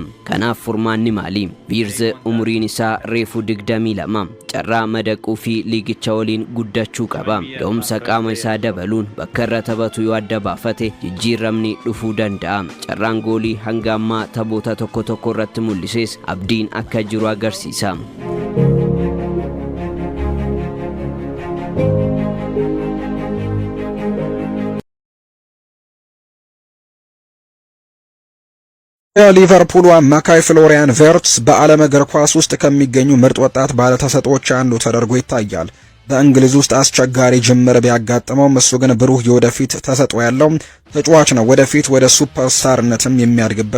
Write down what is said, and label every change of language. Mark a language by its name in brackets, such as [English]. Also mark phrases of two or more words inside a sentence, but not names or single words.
[Oromo] Kanaaf furmaanni maali? Wirtz umuriin isaa reefu 22. Carraa madaquu fi liigicha waliin guddachuu qaba. Ga'umsa qaama isaa dabaluun bakka irra taphatu yoo adda baafate jijjiiramni dhufuu danda'a. Carraan goolii hanga ammaa taphoota tokko tokko irratti mul'ises abdiin akka jiru agarsiisa. [Amharic] የሊቨርፑል አማካይ ፍሎሪያን ቨርትስ በዓለም እግር ኳስ ውስጥ ከሚገኙ ምርጥ ወጣት ባለተሰጥኦዎች አንዱ ተደርጎ ይታያል። በእንግሊዝ ውስጥ አስቸጋሪ ጅምር ቢያጋጥመው እሱ ግን ብሩህ የወደፊት ተሰጥኦ ያለው ተጫዋች ነው። ወደፊት ወደ ሱፐርስታርነትም የሚያድግበት